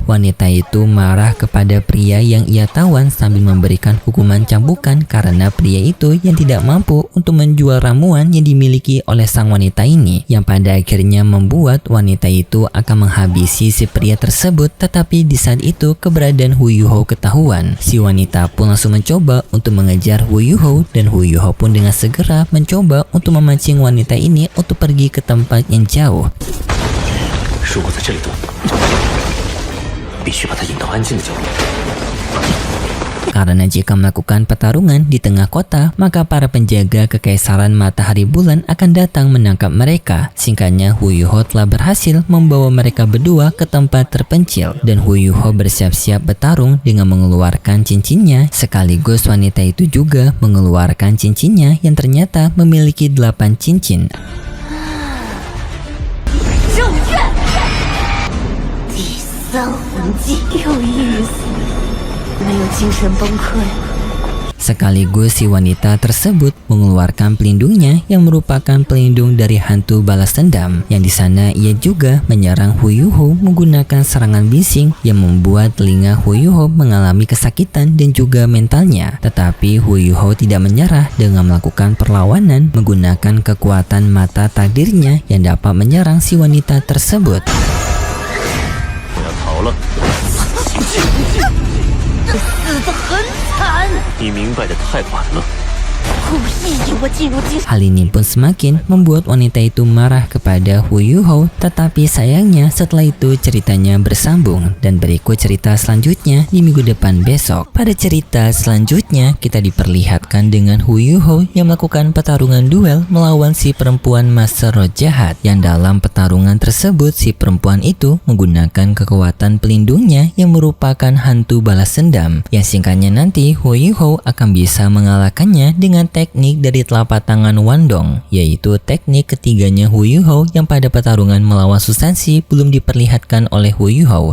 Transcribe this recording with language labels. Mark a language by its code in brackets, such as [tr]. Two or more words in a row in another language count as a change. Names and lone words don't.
[id] Wanita itu marah kepada pria yang ia tawan sambil memberikan hukuman cambukan karena pria itu yang tidak mampu untuk menjual ramuan yang dimiliki oleh sang wanita ini, yang pada akhirnya membuat wanita itu akan menghabisi si pria tersebut. Tetapi di saat itu keberadaan Hu Yuho ketahuan. Si wanita pun langsung mencoba untuk mengejar Hu Yuho dan Hu Yuho pun dengan segera mencoba untuk memancing wanita ini untuk pergi ke tempat yang jauh. [zh] 如果在这里躲，必须把他引到安静的角落。 [id] Karena jika melakukan pertarungan di tengah kota, maka para penjaga Kekaisaran Matahari Bulan akan datang menangkap mereka. Singkatnya, Hu Yuho telah berhasil membawa mereka berdua ke tempat terpencil dan Hu Yuho bersiap-siap bertarung dengan mengeluarkan cincinnya. Sekaligus wanita itu juga mengeluarkan cincinnya yang ternyata memiliki 8 cincin. [zh] 正月，第三魂技有意思，没有精神崩溃。 [id] Sekaligus si wanita tersebut mengeluarkan pelindungnya yang merupakan pelindung dari hantu balas dendam, yang di sana ia juga menyerang Hu Yuho menggunakan serangan bising yang membuat telinga Hu Yuho mengalami kesakitan dan juga mentalnya. Tetapi Hu Yuho tidak menyerah dengan melakukan perlawanan menggunakan kekuatan mata takdirnya yang dapat menyerang si wanita tersebut. [zh] 我要逃了，死得很惨，你明白的太晚了。故意引我进入精神。 [id] Hal ini pun semakin membuat wanita itu marah kepada Hu Yuho. Tetapi sayangnya setelah itu ceritanya bersambung dan berikut cerita selanjutnya di minggu depan besok. Pada cerita selanjutnya kita diperlihatkan dengan Hu Yuho yang melakukan pertarungan duel melawan si perempuan master roh jahat, yang dalam pertarungan tersebut si perempuan itu menggunakan kekuatan pelindungnya yang merupakan hantu balas dendam, yang singkatnya nanti Hu Yuho akan bisa mengalahkannya dengan teknik dari telapak tangan Wandong, yaitu teknik ketiganya Hu Yuho yang pada pertarungan melawan Susansi belum diperlihatkan oleh Hu Yuho.